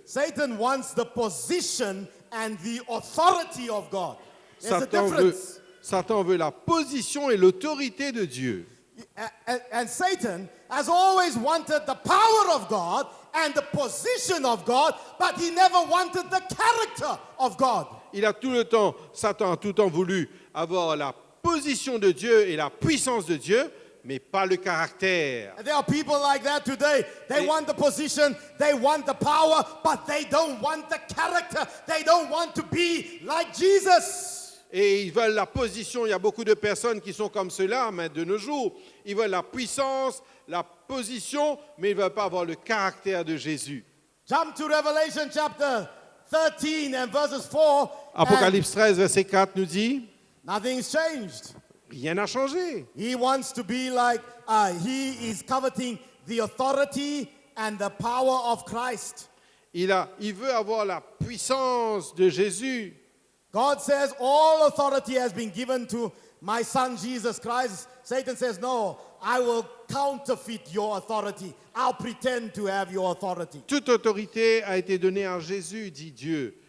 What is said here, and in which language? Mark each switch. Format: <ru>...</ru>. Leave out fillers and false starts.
<en>Satan wants the position and the authority of God. There's a difference.</en> <fr>Satan veut la position et l'autorité de Dieu.</fr> <en>And Satan has always wanted the power of God and the position of God, but he never wanted the character of God.</en> <fr>Satan a tout le temps voulu avoir la position de Dieu et la puissance de Dieu, mais pas le caractère.</fr> <en>And there are people like that today. They want the position, they want the power, but they don't want the character. They don't want to be like Jesus.</en> <fr>Et ils veulent la position. Il y a beaucoup de personnes qui sont comme cela, mais de nos jours, ils veulent la puissance, la position, mais ils ne veulent pas avoir le caractère de Jésus.</fr> <en>Jump to Revelation chapter 13 and verses 4.</en> <fr>Apocalypse 13, verset 4 nous dit,</fr> <en>Nothing's changed.</en> <fr>rien n'a changé.</fr> <en>He wants to be like, he is coveting the authority and the power of Christ.</en> <fr>Il veut avoir la puissance de Jésus.</fr> <en>God says all authority has been given to my son Jesus Christ. Satan says, no, I will counterfeit your authority. I'll pretend to have your authority.</en> <fr>Toute autorité a été donnée à Jésus, dit Dieu.</fr>